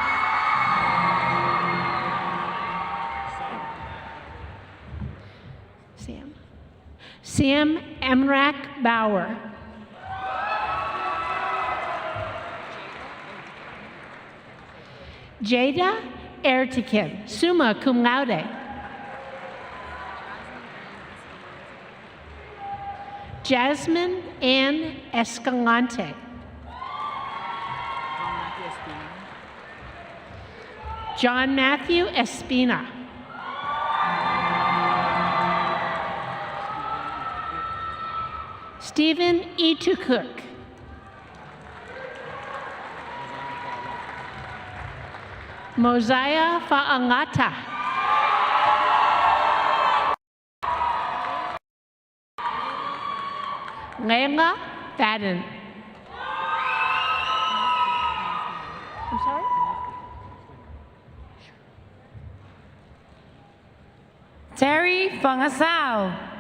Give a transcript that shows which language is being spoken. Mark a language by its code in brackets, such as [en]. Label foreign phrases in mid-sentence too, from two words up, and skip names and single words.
[en] Sam Emrak Bauer. Jada Ertikin, [la] summa cum laude. [en] Jasmine Ann Escalante. John Matthew Espina. Stephen Itukuk. Mosiah Fa'angata. Layla Fadden. I'm sorry? Terry Fangasao.